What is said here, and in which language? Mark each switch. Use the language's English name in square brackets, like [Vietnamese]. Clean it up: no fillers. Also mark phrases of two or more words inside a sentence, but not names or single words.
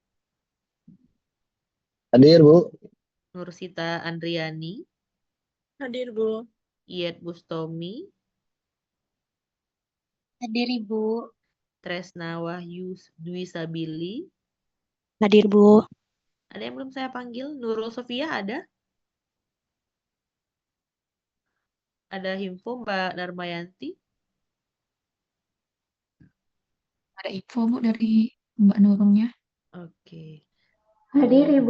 [Indonesian] Hadir Bu. Nursita Andriani, Hadir Bu. Iyet Bustomi, Hadir Ibu. Tresna Wahyu Dwi Sabili. Hadir Bu. Ada yang belum saya panggil? Nurul Sofia ada? Ada info Mbak Darmayanti? Ada info Bu dari Mbak Nurulnya. Oke. Hadir Ibu.